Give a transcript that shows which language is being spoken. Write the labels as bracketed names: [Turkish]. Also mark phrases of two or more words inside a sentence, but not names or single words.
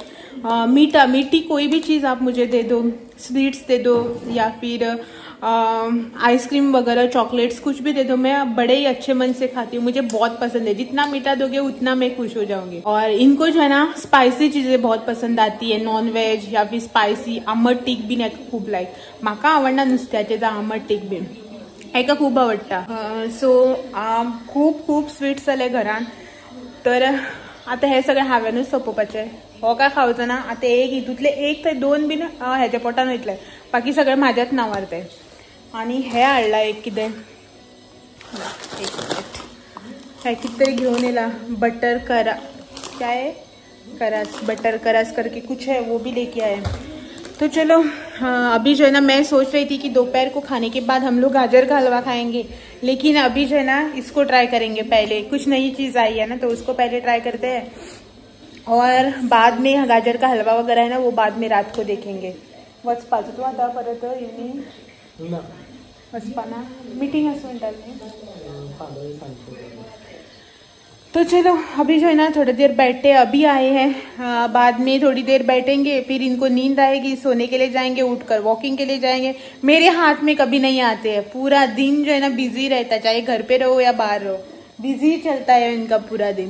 [Hindi] मीठी कोई भी चीज़ आप मुझे दे दो, स्वीट्स दे दो या फिर आइसक्रीम वगैरह चॉकलेट्स कुछ भी दे दो, मैं बड़े ही अच्छे मन से खाती हूँ, मुझे बहुत पसंद है। जितना मीठा दोगे उतना मैं खुश हो जाऊंगी। और इनको जो है ना स्पाइसी चीजें बहुत पसंद आती है, [English] non veg [Hindi] या फिर स्पाइसी। [Konkani] आंबट तीख बी नाही खूप लाईक म्हाका आवडना नुसत्याचे आंबट तीख बी हेका खूप आवडटा। सो खूप स्वीट्स जाले घरान, तर आता हे सगळें हांवेनूच सोंपोवपाचें। हो काय खावचो ना, आता हितूतले 1 ते 2 बीन हेच्या पोटान वयतले, बाकी सगळें म्हाज्याच नांवार ते। आणि हे हाडला एक कितें, एक मिनिट, हे कितें तरी घेऊन येला, बटर करा [Hindi] क्या है, [Konkani] करास, बटर करास [Hindi] करके कुछ है, वो भी लेके आए। तो चलो अभी जो है ना मैं सोच रही थी कि दोपहर को खाने के बाद हम लोग गाजर का हलवा खाएंगे, लेकिन अभी जो है ना इसको ट्राई करेंगे पहले। कुछ नई चीज़ आई है ना तो उसको पहले ट्राई करते हैं, और बाद में गाजर का हलवा वगैरह है ना वो बाद में रात को देखेंगे। [Konkani] वचपाचो तू आता परत इवनिंग वचपाना मीटिंग आस म्हणटाली। [Hindi] तो चलो अभी जो है ना थोड़ी देर बैठते, अभी आए हैं, बाद में थोड़ी देर बैठेंगे, फिर इनको नींद आएगी, सोने के लिए जाएंगे, उठकर वॉकिंग के लिए जाएंगे। मेरे हाथ में कभी नहीं आते हैं, पूरा दिन जो है ना बिजी रहता है, चाहे घर पे रहो या बाहर रहो, बिजी चलता है इनका पूरा दिन।